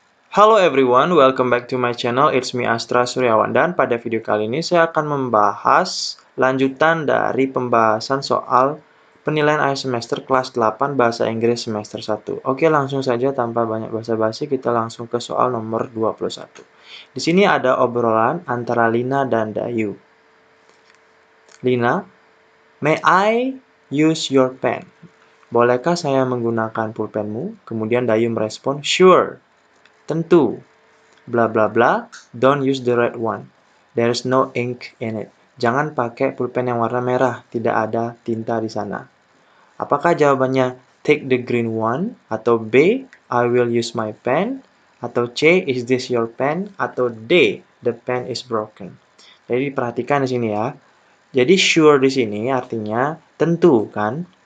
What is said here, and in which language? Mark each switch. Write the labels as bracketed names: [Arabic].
[English] Hello everyone, welcome back to my channel. It's me [Indonesian] Astra Suryawan dan pada video kali ini saya akan membahas lanjutan dari pembahasan soal penilaian akhir semester kelas 8 Bahasa Inggris semester 1. Oke, langsung saja tanpa banyak basa-basi kita langsung ke soal nomor 21. Di sini ada obrolan antara Lina dan Dayu. Lina, [English] may I use your pen? [Indonesian] Bolehkah saya menggunakan pulpenmu? Kemudian Dayu merespon, sure, tentu. [English] Bla bla bla, don't use the red one. There's no ink in it. [Indonesian] Jangan pakai pulpen yang warna merah, tidak ada tinta di sana. Apakah jawabannya [English] take the green one? [Indonesian] Atau B, [English] I will use my pen? [Indonesian] Atau C, [English] is this your pen? [Indonesian] Atau D, [English] the pen is broken. [Indonesian] Jadi perhatikan di sini ya. Jadi sure di sini artinya tentu kan?